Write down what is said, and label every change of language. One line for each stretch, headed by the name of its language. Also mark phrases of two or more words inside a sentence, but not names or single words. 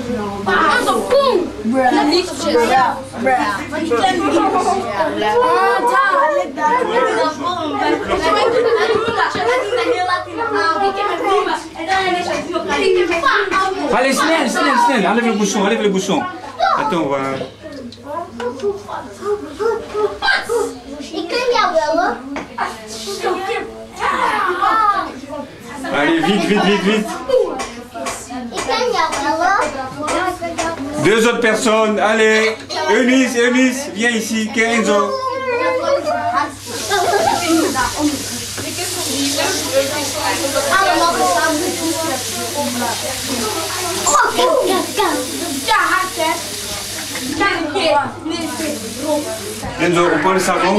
Dutch: Dat is een koen! Liefjes. Maar die kleine liefjes. Allez, snel, snel, snel.
French: Enlève le bouchon, enlève le bouchon. Attends, on va...
Dutch: Ik ken jou wel hoor.
French: Allez, vite, vite, vite, vite.
Dutch: Ik ken jou wel hoor.
French: Deux autres personnes, allez. Eunice, viens ici, Kenzo. Enzo, on prend le savon.